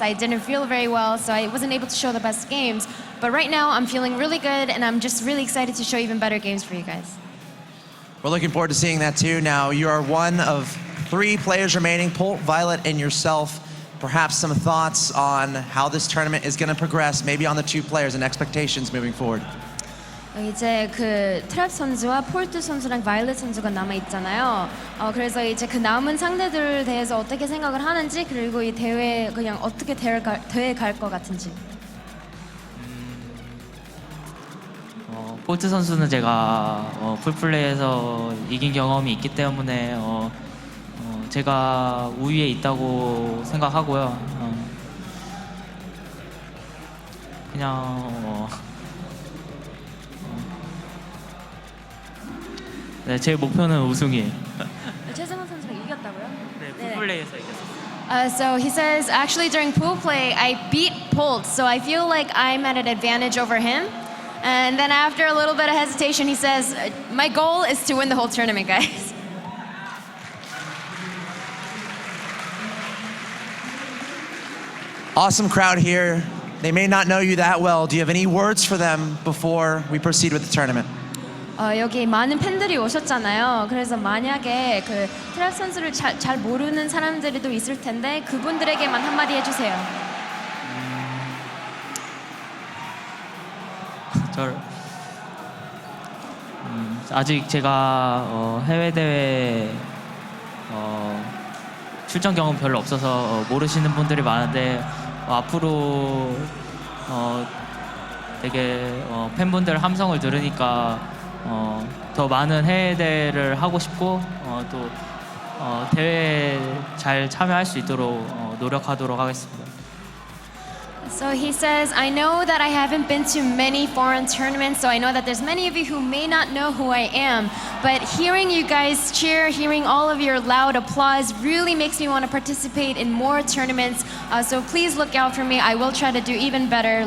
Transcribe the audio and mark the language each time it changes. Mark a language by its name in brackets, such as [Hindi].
[English] I didn't feel very well, so I wasn't able to show the best games. But right now I'm feeling really good, and I'm just really excited to show even better games for you guys. We're looking forward to seeing that too. Now, you are one of 3 players remaining, Polt, Violet, and yourself. Perhaps some thoughts on how this tournament is going to progress, maybe on the 2 players and expectations moving forward. [Korean] 이제 그 트랩 선수와 폴트 선수랑 바이올렛 선수가 남아 있잖아요. 그래서 이제 그 남은 상대들에 대해서 어떻게 생각을 하는지, 그리고 이 대회 그냥 어떻게 대회 갈 것 같은지. 폴트 선수는 제가 풀플레이에서 이긴 경험이 있기 때문에 제가 우위에 있다고 생각하고요. 그냥 네, 제 목표는 우승이에요. 최승훈 선수가 이겼다고요? 네, 풀플레이에서 이겼어요. [English] So he says, actually during pool play, I beat Polt, so I feel like I'm at an advantage over him. And then after a little bit of hesitation, he says, my goal is to win the whole tournament, guys. Awesome crowd here. They may not know you that well. Do you have any words for them before we proceed with the tournament? [Korean] 여기 많은 팬들이 오셨잖아요. 그래서 만약에 그 트랩 선수를 잘 모르는 사람들이 또 있을 텐데 그분들에게만 한마디 해주세요. 아직 제가 해외 대회 출전 경험 별로 없어서 모르시는 분들이 많은데 앞으로 되게 팬분들 함성을 들으니까 더 많은 해외 대회를 하고 싶고 또 대회에 잘 참여할 수 있도록 노력하도록 하겠습니다. [English] So he says, I know that I haven't been to many foreign tournaments, so I know that there's many of you who may not know who I am, but hearing you guys cheer, hearing all of your loud applause really makes me want to participate in more tournaments. So please look out for me. I will try to do even better.